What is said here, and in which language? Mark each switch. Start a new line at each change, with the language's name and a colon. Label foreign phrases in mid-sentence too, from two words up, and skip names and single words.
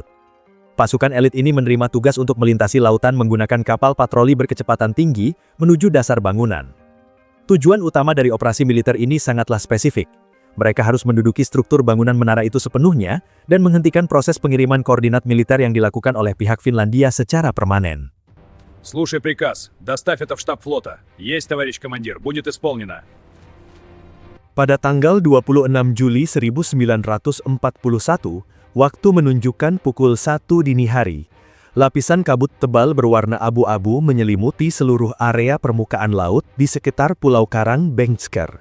Indonesian: Pasukan elit ini menerima tugas untuk melintasi lautan menggunakan kapal patroli berkecepatan tinggi menuju dasar bangunan. Tujuan utama dari operasi militer ini sangatlah spesifik. Mereka harus menduduki struktur bangunan menara itu sepenuhnya dan menghentikan proses pengiriman koordinat militer yang dilakukan oleh pihak Finlandia secara permanen.
Russian: Слушай приказ. Доставь это в штаб флота. Есть, товарищ командир. Будет исполнено.
Indonesian: Pada tanggal 26 Juli 1941, waktu menunjukkan pukul 1 dini hari, lapisan kabut tebal berwarna abu-abu menyelimuti seluruh area permukaan laut di sekitar Pulau Karang Bengskar.